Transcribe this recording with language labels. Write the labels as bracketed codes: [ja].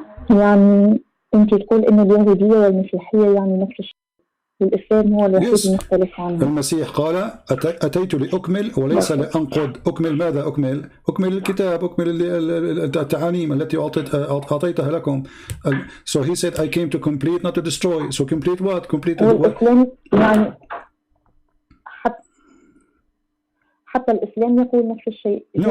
[ar] يعني أنت تقول إن اليهودية والمسيحية يعني نفس الشيء. الإسلام هو الوحيد المختلف عنه. المسيح قال أتيت لأكمل وليس لأنقض. أكمل ماذا أكمل؟ أكمل الكتاب، أكمل التعاليم التي أعطيتها لكم. [en] So he said I came to complete not to destroy. So complete what? Complete what? [ar] الإسلام يعني حتى الإسلام يقول نفس الشيء.